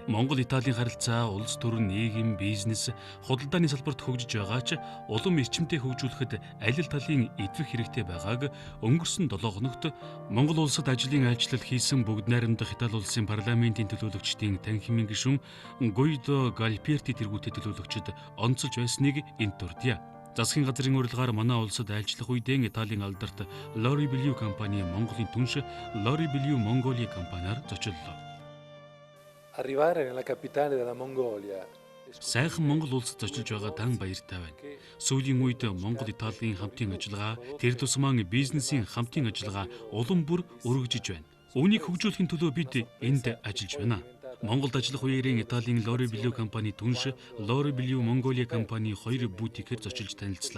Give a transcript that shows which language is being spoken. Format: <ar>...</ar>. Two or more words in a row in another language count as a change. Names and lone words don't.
<mn>Монгол-Италийн харилцаа улс төр, нийгэм, бизнес, худалдааны салбарт хөгжиж байгаа ч улам эрчимтэй хөгжүүлэхэд аль талын идэвх хэрэгтэй байгааг өнгөрсөн 7 хоногт Монгол улсад ажлын айлчлал хийсэн бүгд найрамдах Итали улсын парламентын төлөөлөгчдийн танхимын гишүүн Гуидо Галперти тэргүүтээ төлөөлөгчд онцолж байсныг энд дурдъя. Засгийн газрын урилгаар манай улсад айлчлах үедээ Италийн алдарт Lori Blue компани Монголын түнш Lori Blue Mongolia компаниар зочлоо.</mn> <it>Arrivare nella capitale della Mongolia.</it> <mn>Сайхан Монгол улсад зочилж байгаа дан баяртай байна. Сүүлийн үед Монгол-Италийн хамтын ажиллагаа, тэр тусмаа бизнесийн хамтын ажиллагаа улам бүр өргөжиж байна. Үүнийг хөгжүүлэхийн төлөө бид энд ажиллаж байна. Монголд ажиллах үеэрийн Италийн Lori Blue компани түнш Lori Blue Mongolia компани хоёр бутикээр зочилж танилцлаа.</mn>